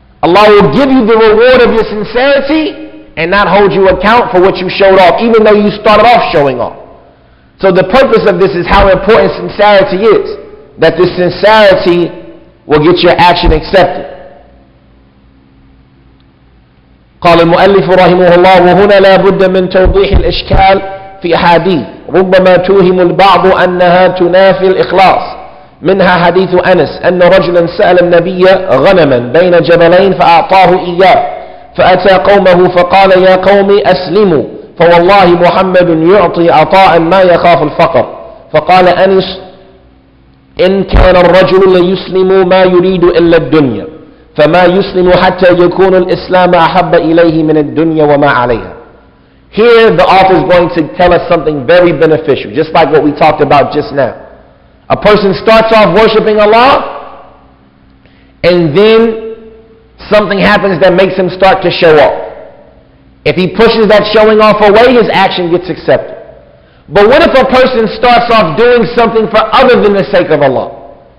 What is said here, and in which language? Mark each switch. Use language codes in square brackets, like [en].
[en] Allah will give you the reward of your sincerity and not hold you account for what you showed off, even though you started off showing off. So the purpose of this is how important sincerity is. That this sincerity will get your action accepted. [ar] قال المؤلف رحمه الله وهنا لا بد من توضيح الإشكال في أحاديث ربما توهم البعض أنها تنافي الإخلاص منها حديث أنس أن رجلا سأل النبي غنما بين جبلين فأعطاه إياه فأتى قومه فقال يا قوم أسلموا فوالله محمد يعطي عطاء ما يخاف الفقر فقال أنس إن كان الرجل ليسلم ما يريد إلا الدنيا فما يسلم حتى يكون الإسلام أحب إليه من الدنيا وما عليها. [en] Here the author is going to tell us something very beneficial, just like what we talked about just now. A person starts off worshiping Allah and then something happens that makes him start to show off. If he pushes that showing off away, his action gets accepted. But what if a person starts off doing something for other than the sake of Allah?